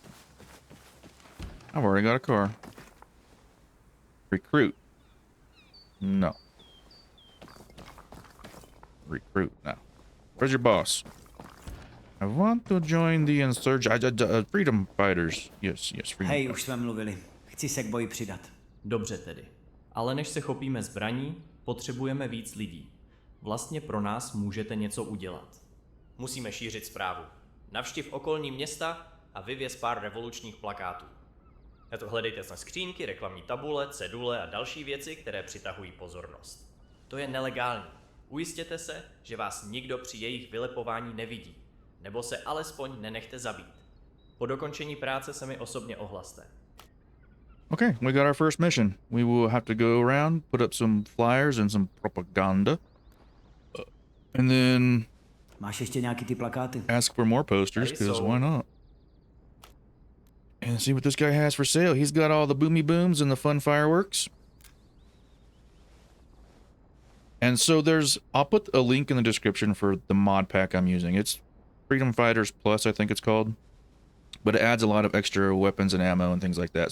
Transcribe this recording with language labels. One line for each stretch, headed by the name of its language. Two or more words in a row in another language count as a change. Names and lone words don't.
English: I've already got a car. Recruit. No. Recruit. No. Where's your boss? I want to join the Freedom Fighters. Yes, Freedom
Czech: Hej,
English: Fighters.
Czech: už jsme mluvili. Chci se k boji přidat. Dobře tedy. Ale než se chopíme zbraní, potřebujeme víc lidí. Vlastně pro nás můžete něco udělat. Musíme šířit zprávu. Navštiv okolní města a vyvěz pár revolučních plakátů. Na to hledejte na skřínky, reklamní tabule, cedule a další věci, které přitahují pozornost. To je nelegální. Ujistěte se, že vás nikdo při jejich vylepování nevidí. Nebo se alespoň nenechte zabít. Po dokončení práce se mi osobně ohlaste.
English: Okay, we got our first mission. We will have to go around, put up some flyers and some propaganda. And then
Czech: Máš ještě nějaký ty plakáty?
English: ask for more posters, because why not? And see what this guy has for sale. He's got all the boomy booms and the fun fireworks. And so I'll put a link in the description for the mod pack I'm using. It's Freedom Fighters Plus, I think it's called. But it adds a lot of extra weapons and ammo and things like that.